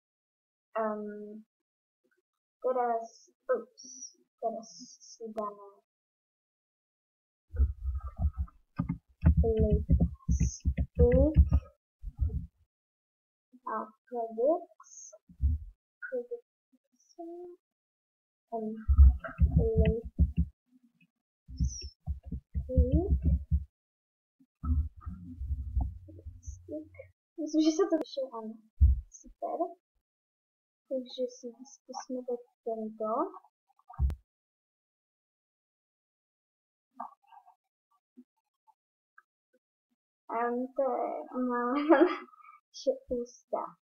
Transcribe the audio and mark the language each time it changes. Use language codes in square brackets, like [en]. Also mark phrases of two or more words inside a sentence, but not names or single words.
[sk] Teraz si dáme lipstick a [en] products and lipstick. [sk] Myslím, že sa to vyšlo, áno. Super. Takže si skúsme dať tento. To je malé naše ústa.